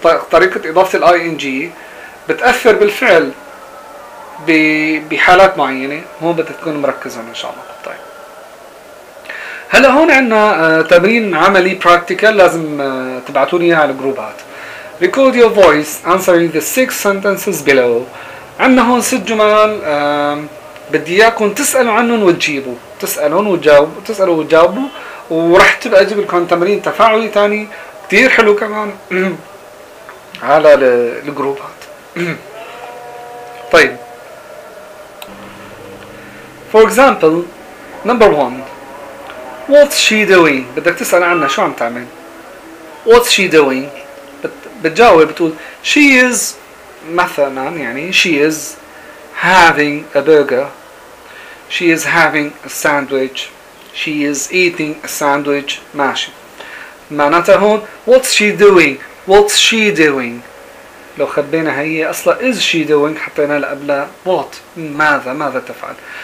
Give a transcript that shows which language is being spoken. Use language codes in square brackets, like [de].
[ar] طريقه اضافه الاي ان جي بتاثر بالفعل بحالات معينه، هون بدها تكون مركزه ان شاء الله. طيب هلا هون عندنا تمرين عملي براكتيكال لازم تبعثوا لي اياه على الجروبات. [en] Record your voice answering the six sentences below. [ar] عندنا هون ست جمل بدي اياكم تسالوا عنهم وتجيبوا، تسالون وتجاوبوا، تسالوا وتجاوبوا، وراح تبقى اجيب لكم تمرين تفاعلي ثاني كثير حلو كمان على الجروبات. [en] طيب For example, number one, what's she doing? [ar] بدك تسأل عنها شو عم تعمل. [en] What's she doing? [ar] بتجاوب بتقول [en] she is مثلا، يعني she is having a burger, she is having a sandwich, she is eating a sandwich. [ar] ماشي، معناتها هون [en] what's she doing, what's she doing. [ar] لو خبينا هي أصلا [en] is she doing [ar] حطينا قبلها what، ماذا ماذا تفعل.